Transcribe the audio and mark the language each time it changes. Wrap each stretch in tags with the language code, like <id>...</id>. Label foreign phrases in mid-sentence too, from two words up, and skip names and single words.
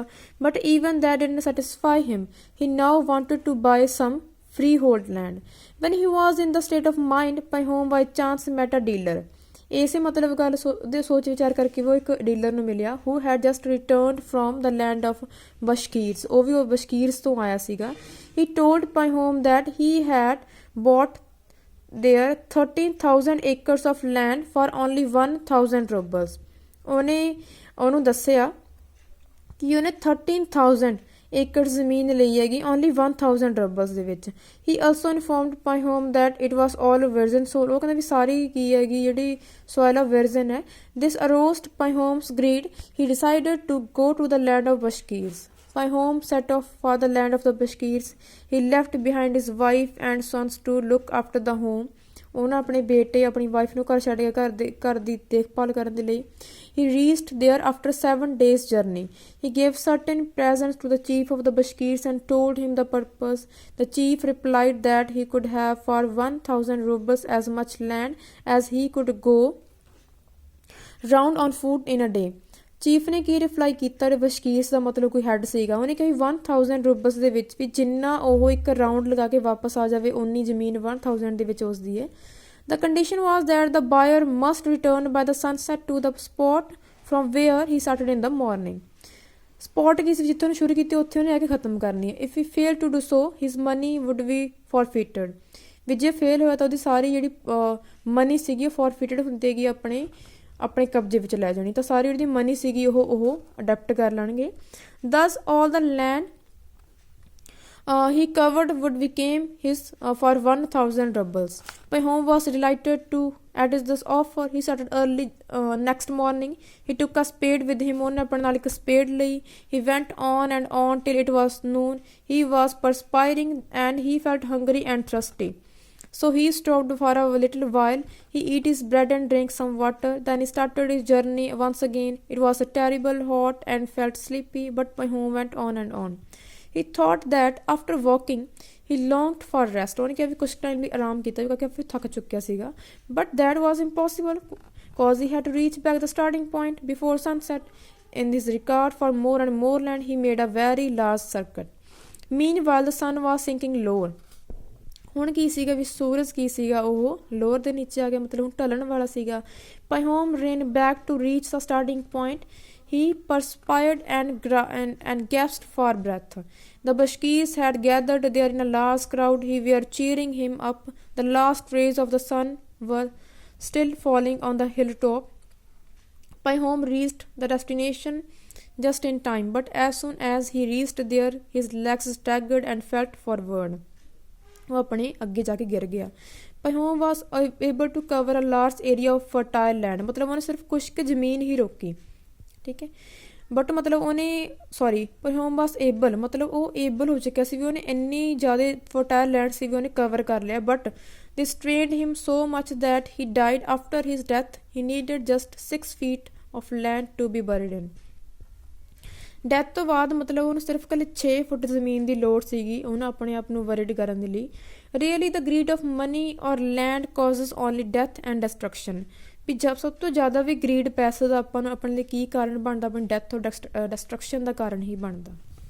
<en>But even that didn't satisfy him, he now wanted to buy some freehold land. When he was in the state of mind, Pahom by chance met a dealer.</en> <pa>ਇਸੇ ਮਤਲਬ ਗੱਲ ਦੇ ਸੋਚ ਵਿਚਾਰ ਕਰਕੇ ਉਹ ਇੱਕ ਡੀਲਰ ਨੂੰ ਮਿਲਿਆ</pa> <en>who had just returned from the land of Bashkirs,</en> <pa>ਉਹ ਵੀ ਉਹ ਬਸ਼ਕੀਰਸ ਤੋਂ ਆਇਆ ਸੀਗਾ।</pa> <en>He told Pahom that he had bought there 13,000 acres of land for only 1,000 rubles.</en> <pa>ਉਹਨੂੰ ਦੱਸਿਆ ਕਿ ਉਹਨੇ 13,000 ਏਕੜ ਜ਼ਮੀਨ ਲਈ ਹੈਗੀ ਓਨਲੀ 1000 ਰਬਲਸ ਦੇ ਵਿੱਚ।</pa> <en>he also informed Pahom that it was all virgin soil,</en> <pa>ਉਹ ਕਹਿੰਦਾ ਵੀ ਸਾਰੀ ਕੀ ਹੈਗੀ ਜਿਹੜੀ</pa> <en>soil of virgin</en> <pa>ਹੈ।</pa> <en>This aroused Pahom's greed. He decided to go to the land of Bashkirs. Pahom set off for the land of the Bashkirs. He left behind his wife and sons to look after the home.</en> <pa>ਉਹਨਾਂ ਆਪਣੇ ਬੇਟੇ ਆਪਣੀ ਵਾਈਫ ਨੂੰ ਘਰ ਛੱਡ ਕੇ ਘਰ ਦੀ ਦੇਖਭਾਲ ਕਰਨ ਦੇ ਲਈ।</pa> <en>He reached there after 7 days journey. He gave certain presents to the chief of the Bashkirs and told him the purpose. The chief replied that he could have for 1,000 rubles as much land as he could go round on foot in a day.</en> <pa>ਚੀਫ ਨੇ ਕੀ ਰਿਪਲਾਈ ਕੀਤਾ, ਬਸ਼ਕੀਰਸ ਦਾ ਮਤਲਬ ਕੋਈ ਹੈੱਡ ਸੀਗਾ, ਉਹਨੇ ਕਿਹਾ 1000 ਰੂਬਲਸ ਦੇ ਵਿੱਚ ਵੀ ਜਿੰਨਾ ਉਹ ਇੱਕ ਰਾਊਂਡ ਲਗਾ ਕੇ ਵਾਪਸ ਆ ਜਾਵੇ ਉਨੀ ਜ਼ਮੀਨ 1000 ਦੇ ਵਿੱਚ ਉਸਦੀ ਹੈ।</pa> <en>The condition was that the buyer must return by the sunset to the spot from where he started in the morning.</en> <pa>ਸਪੌਟ ਕੀ ਸੀ ਜਿੱਥੇ ਉਹਨੇ ਸ਼ੁਰੂ ਕੀਤੀ ਉੱਥੇ ਉਹਨੇ ਆ ਕੇ ਖਤਮ ਕਰਨੀ ਹੈ।</pa> <en>If he failed to do so, his money would be forfeited.</en> <pa>ਵੀ ਜੇ ਫੇਲ ਹੋਇਆ ਤਾਂ ਉਹਦੀ ਸਾਰੀ ਜਿਹੜੀ ਮਨੀ ਸੀਗੀ ਉਹ ਫੋਰਫਿਟਡ ਹੁੰਦੀ ਹੈਗੀ ਆਪਣੇ ਕਬਜ਼ੇ ਵਿੱਚ ਲੈ ਜਾਣੀ, ਤਾਂ ਸਾਰੀ ਉਹਦੀ ਮਨੀ ਸੀਗੀ ਉਹ ਅਡੈਪਟ ਕਰ ਲੈਣਗੇ।</pa> <en>Thus all the land he covered would became his for 1,000 rubles. Pahom was delighted at this offer. He started early next morning. He took a spade with him.</en> <pa>ਉਹਨੇ ਆਪਣੇ ਨਾਲ ਇੱਕ spade ਲਈ।</pa> <en>He went on and on till it was noon. He was perspiring and he felt hungry and thirsty. So he stopped for a little while. He ate his bread and drank some water. Then he started his journey once again. It was terrible hot and felt sleepy, but Pahom went on and on. He thought that after walking he longed for rest.</en> <pa>ਉਹਨੇ ਕਿਹਾ ਵੀ ਕੁਛ ਟਾਈਮ ਲਈ ਆਰਾਮ ਕੀਤਾ ਕਿਉਂਕਿ ਫਿਰ ਥੱਕ ਚੁੱਕਿਆ ਸੀਗਾ।</pa> <en>But that was impossible because he had to reach back the starting point before sunset. In his regard for more and more land, he made a very large circuit. Meanwhile the sun was sinking lower.</en> <pa>ਹੁਣ ਕੀ ਸੀਗਾ ਵੀ ਸੂਰਜ ਕੀ ਸੀਗਾ ਉਹ ਲੋਅਰ ਦੇ ਨੀਚੇ ਆ ਗਿਆ, ਮਤਲਬ ਹੁਣ ਢਲਣ ਵਾਲਾ ਸੀਗਾ।</pa> <en>Pahom ran back to reach the starting point. He perspired and gasped for breath. The Bashkirs had gathered there in a large crowd. He were cheering him up. The last rays of the sun were still falling on the hilltop. Pahom reached the destination just in time, but as soon as he reached there, his legs staggered and fell forward.</en> <pa>ਉਹ ਆਪਣੇ ਅੱਗੇ ਜਾ ਕੇ ਗਿਰ ਗਿਆ।</pa> <en>Pahom was able to cover a large area of fertile land,</en> <pa>ਮਤਲਬ ਉਹਨੇ ਸਿਰਫ ਕੁਛ ਕੁ ਜ਼ਮੀਨ ਹੀ ਰੋਕੀ, ਠੀਕ ਹੈ।</pa> <en>ਬਟ ਮਤਲਬ Pahom was able,</en> <pa>ਮਤਲਬ ਉਹ ਏਬਲ ਹੋ ਚੁੱਕਿਆ ਸੀ ਵੀ ਉਹਨੇ ਇੰਨੀ ਜ਼ਿਆਦਾ</pa> <en>fertile land</en> <pa>ਸੀ ਵੀ ਉਹਨੇ ਕਵਰ ਕਰ ਲਿਆ।</pa> <en>ਬਟ this strained him so much that he died. After his death he needed just 6 feet of land to be buried in.</en> <pa>ਡੈਥ ਤੋਂ ਬਾਅਦ ਮਤਲਬ ਉਹਨੂੰ ਸਿਰਫ ਇਕੱਲੇ 6 ਫੁੱਟ ਜ਼ਮੀਨ ਦੀ ਲੋੜ ਸੀਗੀ ਉਹਨੂੰ ਆਪਣੇ ਆਪ ਨੂੰ ਵਰਿਡ ਕਰਨ ਦੇ ਲਈ।</pa> <en>Really the greed of money or land causes only death and destruction,</en> <pa>ਵੀ ਸਭ ਤੋਂ ਜ਼ਿਆਦਾ ਵੀ ਗਰੀਡ ਪੈਸੇ ਦਾ ਆਪਾਂ ਨੂੰ ਆਪਣੇ ਲਈ ਕੀ ਕਾਰਨ ਬਣਦਾ, ਆਪਣੀ ਡੈਥ ਔਰ ਡਿਸਟਰਕਸ਼ਨ ਦਾ ਕਾਰਨ ਹੀ ਬਣਦਾ।</pa>